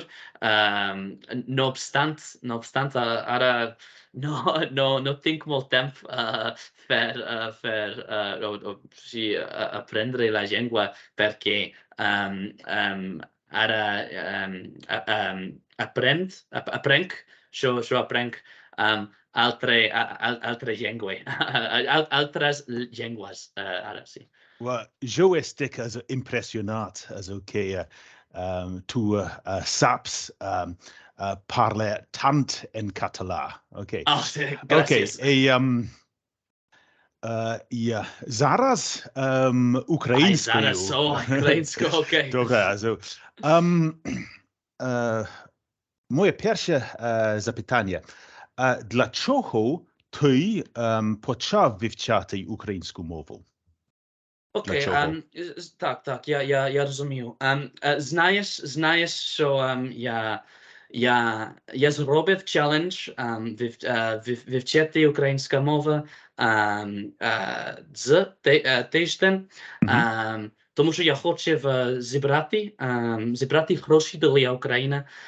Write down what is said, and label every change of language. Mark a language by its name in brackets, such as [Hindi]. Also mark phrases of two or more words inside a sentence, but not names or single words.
[Catalan] No obstant, ara no tinc molt temps per aprendre la llengua perquè ara aprenc altres llengües, ara sí. Well, jo estic impressionat que tu saps parler tant en català. [English] Okay. [Catalan] Oh, gràcies. [Polish] Okay. Zaraz ukraińską. Ukraińską, okej. Dobra, moje pierwsze zapytanie. Dlaczego ty [Ukrainian] почав вивчати українську мову? Окей, так, я розумію. Знаєш, що я зробив челендж вивчити українську мову з тиждень, тому що я хотів зібрати гроші для України.